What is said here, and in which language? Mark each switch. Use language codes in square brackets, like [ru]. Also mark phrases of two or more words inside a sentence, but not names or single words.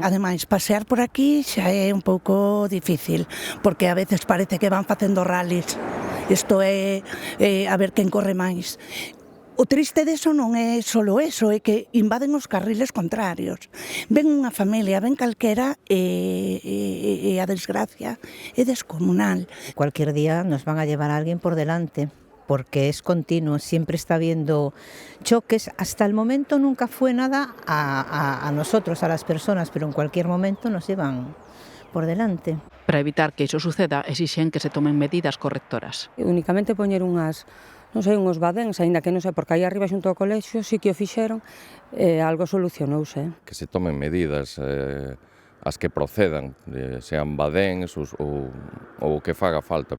[gl] Ademais, pasear por aquí xa é un pouco difícil, porque a veces parece que van facendo rallies. Isto é a ver quen corre máis. O triste deso non é solo eso, é que invaden os carriles contrarios. Ven unha familia, ven calquera e a desgracia é descomunal. [es] Cualquier día nos van a llevar a alguien por delante. porque es continuo, siempre está habiendo choques. Hasta el momento nunca fue nada a nosotros, a las personas, pero en cualquier momento nos iban por delante. [gl] Para evitar que iso suceda, exixen que se tomen medidas correctoras. Únicamente poñer unhas, non sei, uns badéns, aínda que non sei, porque aí arriba xunto ao colexio sí que o fixeron, algo solucionouse. Que se tomen medidas as que procedan, sean badéns ou o que faga falta.